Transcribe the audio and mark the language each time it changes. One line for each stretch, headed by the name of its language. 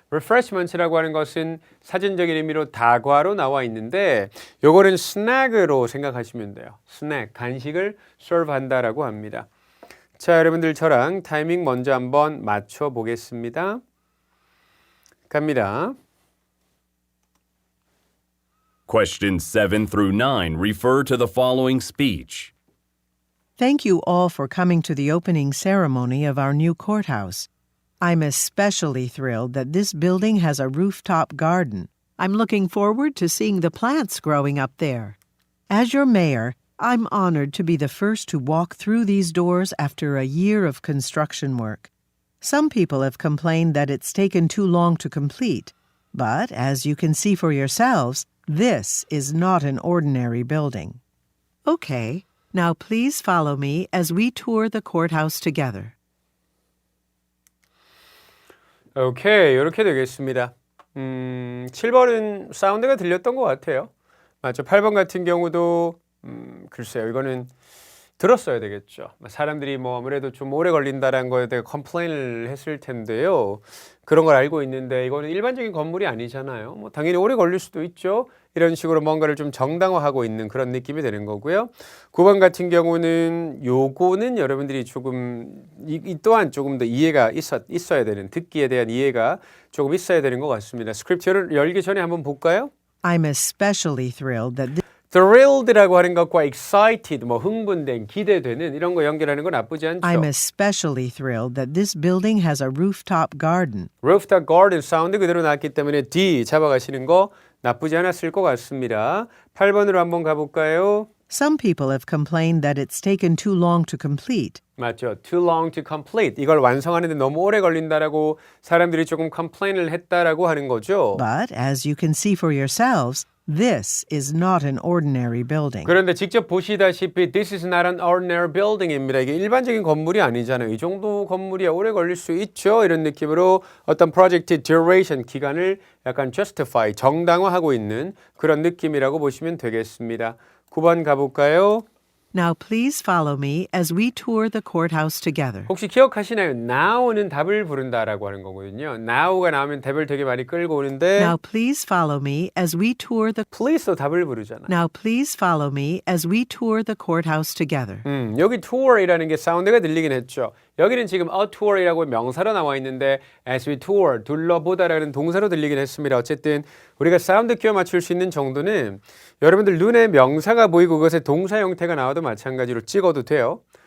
Korean: refreshment라고 하는 것은 사전적인 의미로 다과로 나와 있는데 요거는 snack으로 생각하시면 돼요. snack, 간식을 serve한다라고 합니다. 자, 여러분들 저랑 타이밍 먼저 한번 맞춰 보겠습니다. 갑니다.
English: Questions 7 through 9 refer to the following speech. Thank you all for coming to the opening ceremony of our new courthouse. I'm especially thrilled that this building has a rooftop garden. I'm looking forward to seeing the plants growing up there. As your mayor, I'm honored to be the first to walk through these doors after a year of construction work. Some people have complained that it's taken too long to complete, but as you can see for yourselves, this is not an ordinary building. Okay, now please follow me as we tour the courthouse together.
Korean: 오케이, 이렇게 되겠습니다. 7번은 사운드가 들렸던 것 같아요. 맞죠? 8번 같은 경우도 글쎄요, 이거는 들었어야 되겠죠. 사람들이 뭐 아무래도 좀 오래 걸린다는 거에 대해 컴플레인을 했을 텐데요. 그런 걸 알고 있는데 이거는 일반적인 건물이 아니잖아요. 뭐 당연히 오래 걸릴 수도 있죠. 이런 식으로 뭔가를 좀 정당화하고 있는 그런 느낌이 되는 거고요. 9번 같은 경우는 요거는 여러분들이 조금 이 또한 조금 더 이해가 있어야 되는, 듣기에 대한 이해가 조금 있어야 되는 것 같습니다. 스크립트를 열기 전에 한번 볼까요?
English: I'm especially thrilled that
Korean: thrilled라고 하는 것과 excited, 뭐 흥분된, 기대되는 이런 거 연결하는 건 나쁘지 않죠.
English: I'm especially thrilled that this building has a rooftop garden.
Korean: rooftop garden 사운드 그대로 나왔기 때문에 D 잡아가시는 거 나쁘지 않았을 것 같습니다. 8번으로 한번 가볼까요?
English: Some people have complained that it's taken too long to complete.
Korean: 맞죠.
English: Too long to complete.
Korean: 이걸 완성하는데 너무 오래 걸린다라고 사람들이 조금 컴플레인을 했다라고 하는 거죠.
English: But as you can see for yourselves, this is not an ordinary building.
Korean: 그런데 직접 보시다시피
English: This is not an ordinary building입니다.
Korean: 이게 일반적인 건물이 아니잖아요. 이 정도 건물이 오래 걸릴 수 있죠. 이런 느낌으로 어떤 프로젝트 duration 기간을 약간 justify, 정당화하고 있는 그런 느낌이라고 보시면 되겠습니다. 9번 가볼까요?
English: Now please follow me as we tour the courthouse together.
Korean: 혹시 기억하시나요? Now는 답을 부른다라고 하는 거거든요. Now가 나오면 답을 되게 많이 끌고 오는데
English: Now please follow me as we tour the
Korean: Please도 답을 부르잖아.
English: Now please follow me as we tour the courthouse together.
Korean: 여기 tour이라는 게 사운드가 들리긴 했죠. 여기는 지금 a tour이라고 명사로 나와 있는데
English: as we tour,
Korean: 둘러보다라는 동사로 들리긴 했습니다. 어쨌든 우리가 사운드 끼워 맞출 수 있는 정도는 여러분들 눈에 명사가 보이고 그것의 동사 형태가 나와도 마찬가지로 찍어도 돼요.